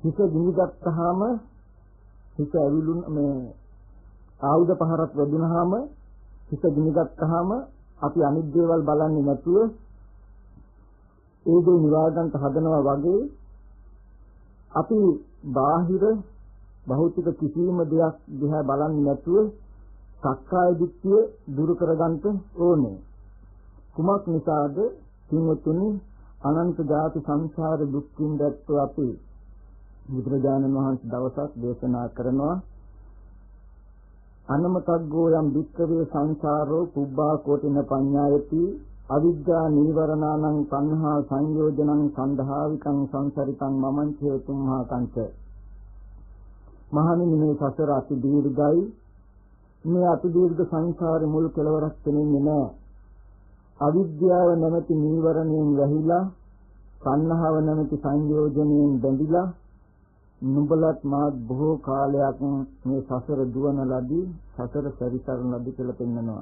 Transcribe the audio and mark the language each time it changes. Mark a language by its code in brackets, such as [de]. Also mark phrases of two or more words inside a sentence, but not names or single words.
[si] හිත ගිනිගත්තාම හිත ඇවිලුන මේ ආයුධ පහරක් වැදුනහම හිත ගිනිගත්තාම අපි අනිත් දේවල් බලන්නේ නැතුව ඒ දේ නිවා ගන්නට හදනවා වගේ අපි බාහිර භෞතික කිසිම දෙයක් දිහා බලන්නේ නැතුව සක්කාය දිට්ඨිය දුරු කරගන්න ඕනේ. කුමක් නිසාද? කිනුතුනි අනන්ත ජාති සංසාර දුක්ඛින් දැක්ව අපි බුදුරජාණන් වහන්සේ දවසක් දේශනා කරනවා [pi] අනමතග්ගෝ යම් වික්ඛවේ සංසාරෝ පුබ්බා කෝටින පඤ්ඤායති අවිද්‍යා නීවරණානං සංහා සංයෝජනං සන්දහාවිකං සංසරිතං මමං චේතුම්හා කංච. [si] මහණෙනි මේ සසර අති දීර්ඝයි. මේ අති දීර්ඝ සංසාරේ මුල් කෙලවරක් තෙන්නේ නැහැ. අවිද්‍යාව නැමැති නීවරණයෙන් වැහිලා සංහාව නැමැති සංයෝජනයෙන් බැඳිලා නුඹලත් මාත් බොහෝ කාලයක් මේ සසර දුවන ලදී සසර පරිසරණ ලදී කියලා පෙන්නනවා.